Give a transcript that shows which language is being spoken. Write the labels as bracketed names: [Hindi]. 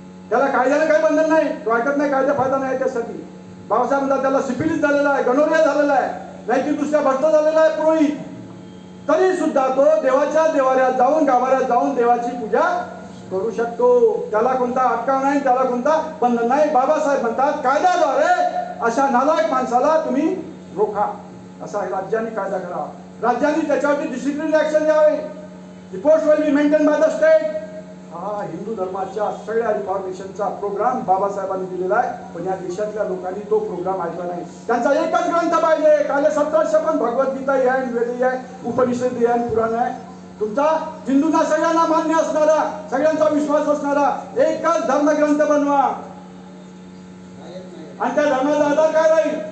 [Marathi] त्याला कायद्याने काही बंधन नाही, तो ऐकत नाही, कायदा फायदा नाही त्यासाठी. बाबासाहेब म्हणतात त्याला सिफिलिस झालेला आहे, गनोरिया झालेला आहे, नाहीतर दुसऱ्या भ्रष्ट झालेला आहे पुरोहित, तरी सुद्धा तो देवाच्या देवाऱ्यात जाऊन गाभाऱ्यात जाऊन देवाची पूजा करू शकतो. त्याला कोणता अटकाव नाही, त्याला कोणता बंधन नाही. बाबासाहेब म्हणतात कायद्याद्वारे अशा नालायक माणसाला तुम्ही रोखा, असा राज्याने कायदा करा. राज्याने त्याच्यावरती डिसिप्लिनरी ऍक्शन घ्यावे. [English] The post will be maintain by the state. [Marathi] हा हिंदू धर्माच्या सगळ्या रिफॉर्मेशनचा प्रोग्राम बाबासाहेबांनी दिलेला आहे, पण या देशातल्या लोकांनी तो प्रोग्राम ऐकला नाही. त्यांचा एकच ग्रंथ पाहिजे, काले 1700 पण भगवद्गीता आहे, वेद आहे, उपनिषद आहे, पुराण आहे. तुमचा हिंदूंना सगळ्यांना मान्य असणारा, सगळ्यांचा विश्वास असणारा एकच धर्मग्रंथ बनवा, आणि त्या धर्माचा आधार काय राहील?